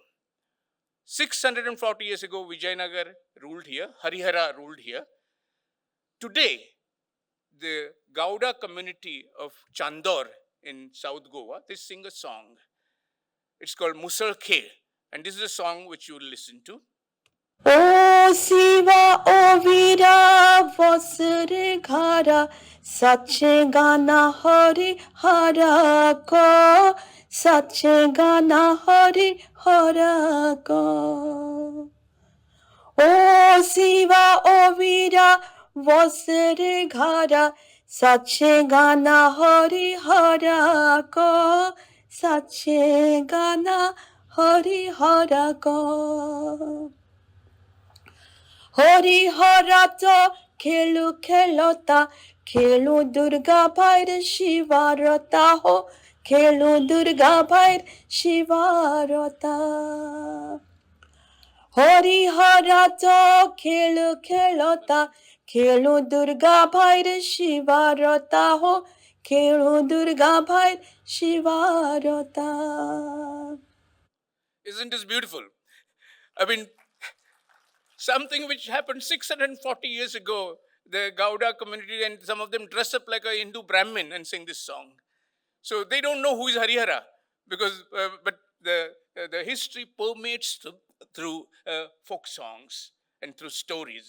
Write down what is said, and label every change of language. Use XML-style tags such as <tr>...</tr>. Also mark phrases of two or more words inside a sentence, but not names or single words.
<en>640 years ago, Vijayanagar ruled here. Harihara ruled here. Today, the Gauda community of Chandor in South Goa, they sing a song. It's called Musal Khe. And this is a song which you will listen to.</en> <kok>O Siva, O Vira, Vasure Ghara, Sache Gana Hari Hara Ko, Sache Gana Hari Hara Ko. O Siva, O Vira, Vasure Ghara, Sache Gana Hari Hara Ko, Sache Gana Hari Hara Ko. Hari Hara to Khelu Khelota, Khelu Durga Bhair Shivarata ho, Khelu Durga Bhair Shivarata. Hari Hara to Khelu Khelota, Khelu Durga Bhair Shivarata ho, Khelu Durga Bhair Shivarata.</kok> <en>Isn't this beautiful? I mean, something which happened 640 years ago, the Gauda community, and some of them dress up like a Hindu Brahmin and sing this song. So they don't know who is Harihara, because but the history permeates through folk songs and through stories.</en>